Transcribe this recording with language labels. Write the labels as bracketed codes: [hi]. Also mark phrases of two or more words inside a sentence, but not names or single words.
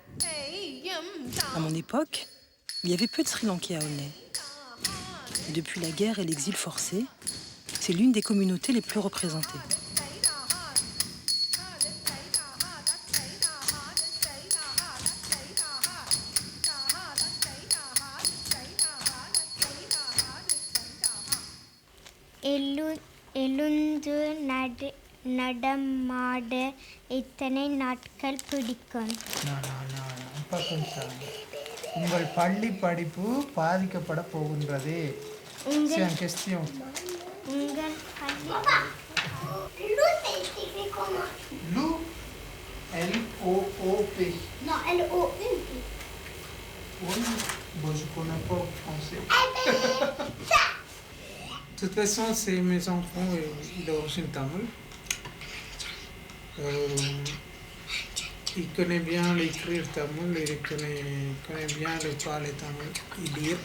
[fr] À mon époque, il y avait peu de Sri Lankais à Aulnay. Et depuis la guerre et l'exil forcé, c'est l'une des communautés les plus représentées. [ta] எழுந்து நடமாட எத்தனை நாட்கள் பிடிக்கும்? அப்பா கொஞ்சம் உங்கள் பள்ளி படிப்பு பாதிக்கப்பட போகின்றது. [fr] C'est une question. [ta] உங்கள் பள்ளி [fr] Lou, L-O-O-P. Non, L-O-U-P. Oui, bon, je connais pas le français. De toute façon, c'est mes enfants, d'origine tamoule. Il connaît bien l'écrire tamoul, il connaît bien le parler tamoul, il lire.